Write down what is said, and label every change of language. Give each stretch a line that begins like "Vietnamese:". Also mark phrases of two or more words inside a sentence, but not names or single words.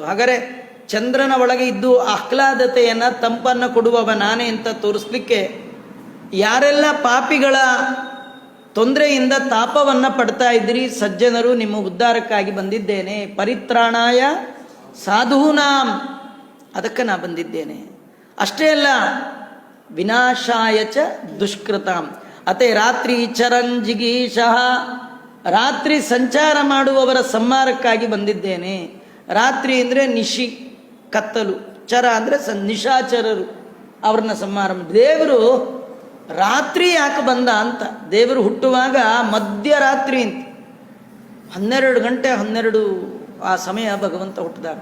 Kannada: ಹಾಗಾದರೆ ಚಂದ್ರನ ಒಳಗೆ ಇದ್ದು ಆಹ್ಲಾದತೆಯನ್ನು ತಂಪನ್ನು ಕೊಡುವವ ನಾನೇ ಅಂತ ತೋರಿಸ್ಲಿಕ್ಕೆ, ಯಾರೆಲ್ಲ ಪಾಪಿಗಳ ತೊಂದರೆಯಿಂದ ತಾಪವನ್ನು ಪಡ್ತಾ ಇದ್ದೀರಿ ಸಜ್ಜನರು, ನಿಮ್ಮ ಉದ್ಧಾರಕ್ಕಾಗಿ ಬಂದಿದ್ದೇನೆ.
Sanskrit: ಪರಿತ್ರಾಣಾಯ ಸಾಧೂನಾಂ,
Kannada: ಅದಕ್ಕೆ ನಾ ಬಂದಿದ್ದೇನೆ. ಅಷ್ಟೇ ಅಲ್ಲ,
Sanskrit: ವಿನಾಶಾಯ ಚ ದುಷ್ಕೃತಾಂ ಅತೆ ರಾತ್ರಿ ಚರಂಜಿಗೀಶಃ,
Kannada: ರಾತ್ರಿ ಸಂಚಾರ ಮಾಡುವವರ ಸಂಹಾರಕ್ಕಾಗಿ ಬಂದಿದ್ದೇನೆ. ರಾತ್ರಿ ಅಂದರೆ ನಿಶಿ, ಕತ್ತಲು, ಚರ ಅಂದರೆ ನಿಶಾಚರರು, ಅವ್ರನ್ನ ಸಂಹಾರ. ದೇವರು ರಾತ್ರಿ ಯಾಕೆ ಬಂದ ಅಂತ, ದೇವರು ಹುಟ್ಟುವಾಗ ಮಧ್ಯರಾತ್ರಿ ಅಂತ 12 ಗಂಟೆ 12 ಆ ಸಮಯ ಭಗವಂತ ಹುಟ್ಟಿದಾಗ.